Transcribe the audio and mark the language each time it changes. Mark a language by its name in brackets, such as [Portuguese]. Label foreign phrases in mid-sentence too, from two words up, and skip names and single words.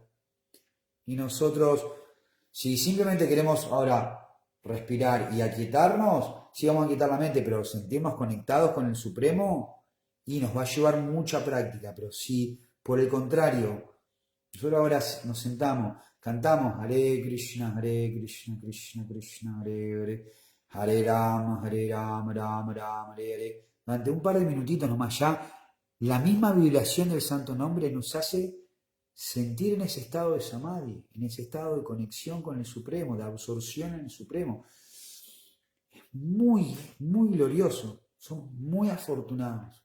[Spanish] Y nosotros, si simplemente queremos ahora respirar y aquietarnos, sí vamos a aquietar la mente, pero sentirnos conectados con el Supremo, y nos va a llevar mucha práctica. Pero si, por el contrario, nosotros ahora nos sentamos, cantamos [Sanskrit] Hare Krishna, Krishna Krishna, Hare Rama, Rama Rama, Hare Hare. [Spanish] Durante un par de minutitos nomás ya, la misma vibración del santo nombre nos hace sentir en ese estado de samadhi, en ese estado de conexión con el Supremo, de absorción en el Supremo. Es muy, muy glorioso. Son muy afortunados.